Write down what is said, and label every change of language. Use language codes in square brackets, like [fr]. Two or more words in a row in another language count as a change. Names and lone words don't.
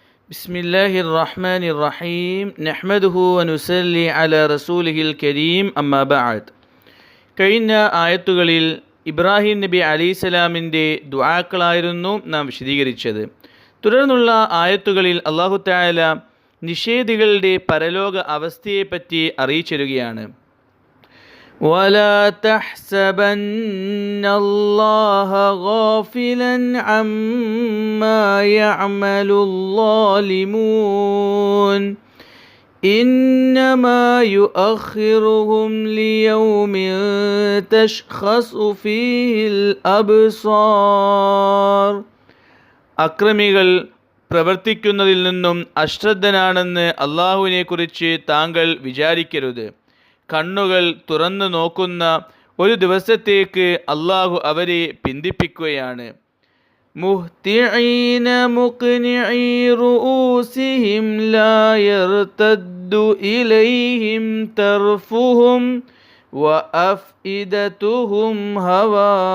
[ar] بسم الله الرحمن الرحيم نحمده ونصلي على رسوله الكريم أما بعد. [ml] കഴിഞ്ഞ ആയത്തുകളിൽ ഇബ്രാഹിം നബി അലൈഹിസ്സലാമിൻ്റെ ദുആക്കളായിരുന്നു നാം വിശദീകരിച്ചത്. തുടർന്നുള്ള ആയത്തുകളിൽ [ar] الله تعالى [ml] നിഷേധികളുടെ പരലോക അവസ്ഥയെപ്പറ്റി അറിയിച്ചിരുകയാണ്. [ar] وَلَا تَحْسَبَنَّ اللَّهَ غَافِلًا عَمَّا يَعْمَلُ الظَّالِمُونَ إِنَّمَا يُؤَخِّرُهُمْ لِيَوْمٍ تَشْخَصُ فِيهِ الْأَبْصَارُ. [ml] അക്രമികൾ പ്രവർത്തിക്കുന്നതിൽ നിന്നും അശ്രദ്ധനാണെന്ന് അള്ളാഹുവിനെക്കുറിച്ച് താങ്കൾ വിചാരിക്കരുത്. കണ്ണുകൾ തുറന്നു നോക്കുന്ന ഒരു ദിവസത്തേക്ക് അള്ളാഹു അവരെ പിന്തിപ്പിക്കുകയാണ്. [ar] مهطعين مقنعي رؤوسهم لا يرتد إليهم طرفهم وأفئدتهم هواء.